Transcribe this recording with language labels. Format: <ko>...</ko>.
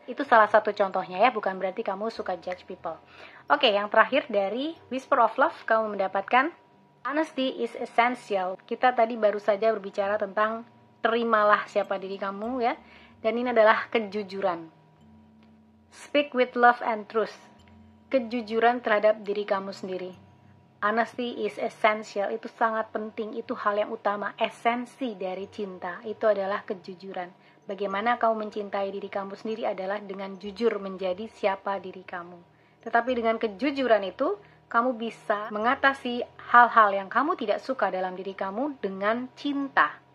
<id>Itu salah satu contohnya ya, bukan berarti kamu suka</id> <en>judge people.</en> <id>Oke, yang terakhir dari Whisper of Love, kamu mendapatkan</id> <en>honesty is essential.</en> <id>Kita tadi baru saja berbicara tentang terimalah siapa diri kamu ya, dan ini adalah kejujuran.</id> <en>Speak with love and truth.</en> <id>Kejujuran terhadap diri kamu sendiri.</id> <en>Honesty is essential,</en> <id>itu sangat penting, itu hal yang utama, esensi dari cinta, itu adalah kejujuran. Bagaimana kamu mencintai diri kamu sendiri adalah dengan jujur menjadi siapa diri kamu. Tetapi dengan kejujuran itu, kamu bisa mengatasi hal-hal yang kamu tidak suka dalam diri kamu dengan cinta.</id>